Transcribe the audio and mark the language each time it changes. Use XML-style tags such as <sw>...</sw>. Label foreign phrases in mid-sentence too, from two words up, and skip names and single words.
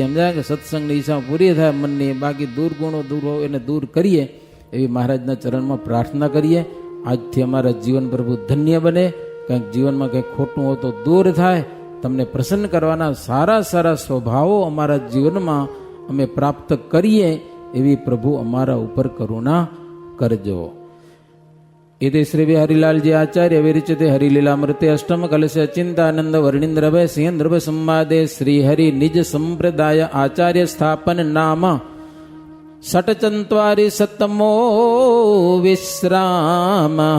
<gu>સમજાય કે સત્સંગની ઈચ્છાઓ પૂરી થાય મનની, બાકી દુર્ગુણો દૂર હોય એને દૂર કરીએ એવી મહારાજના ચરણમાં પ્રાર્થના કરીએ. આજથી અમારા જીવન પ્રભુ ધન્ય બને. કંઈક જીવનમાં કંઈક ખોટું હોય તો દૂર થાય. તમને પ્રસન્ન કરવાના સારા સારા સ્વભાવો અમારા જીવનમાં અમે પ્રાપ્ત કરીએ એવી પ્રભુ અમારા ઉપર કરુણા કરજો.</gu> <sa>इति श्री हरिलाल जी आचार्य विरचिते हरिलीलामृते अष्टम कलश चिंतानंद वर्णिंद्र भय सिंह संवादे श्री हरि निज संप्रदाय आचार्य स्थापन नाम षट्चत्वारि शतमो विश्राम.</sa>